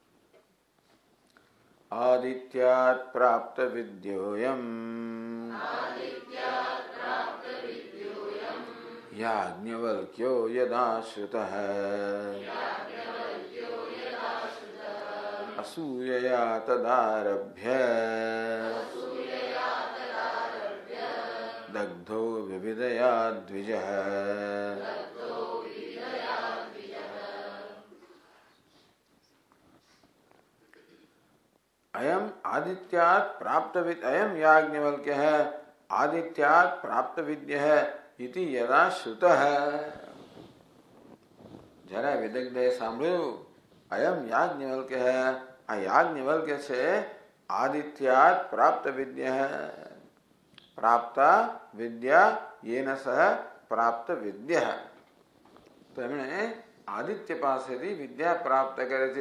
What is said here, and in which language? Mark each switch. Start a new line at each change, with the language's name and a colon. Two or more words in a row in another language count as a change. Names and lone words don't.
Sanskrit: આદિત્યાત પ્રાપ્ત વિદ્યોયમ યાજ્ઞવલ્ક્યો યદાશ્રુતઃ અસૂયયા તદારભ્ય દગ્ધો વિવિધયા દ્વિજઃ. अयम आदित्यात् प्राप्त विद्य, अयम याज्ञवल्क्य है आदित्यात् प्राप्त विद्य है इति यदा श्रुत है. जरा विदग्धे સાંભળ્યું, અયમ યાજ્ઞવલ્ક્ય હે,
Gujarati: આ યાજ્ઞવલ્ક્ય છે,
Sanskrit: આદિત્યાત પ્રાપ્ત વિદ્ય હે. પ્રાપ્ત વિદ્યા યેન સહ પ્રાપ્ત વિદ્ય.
Gujarati: તો એમણે આદિત્ય પાસેથી વિદ્યા પ્રાપ્ત કરે છે.